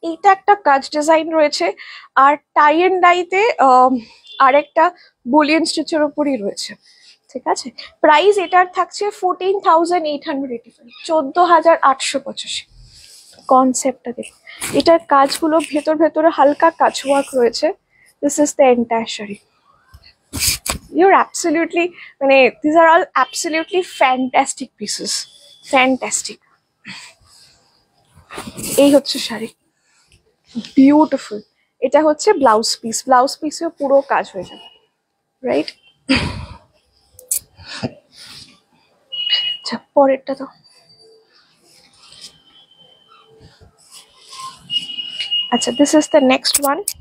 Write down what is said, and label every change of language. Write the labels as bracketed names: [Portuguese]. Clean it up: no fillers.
[Bangla] এইটা একটা কাজ ডিজাইন রয়েছে, আর টাই এন্ড ডাইতে আরেকটা বুলিয়ন স্টিচের উপরই রয়েছে, ঠিক আছে। প্রাইস এটার থাকছে 14,885, 14,885। কনসেপ্টটা দেখুন, এটার কাজগুলো ভেতরে হালকা কাজ ওয়ার্ক রয়েছে। [English] This is the entire sari. You're absolutely, মানে these are all absolutely fantastic pieces, fantastic. [Bangla] এই হচ্ছে শাড়ি, বিউটিফুল। এটা হচ্ছে ব্লাউজ পিস, ব্লাউজ পিসেও পুরো কাজ হয়ে যাবে, রাইট? আচ্ছা, পরেরটা তো আচ্ছা, [English] This is the next one.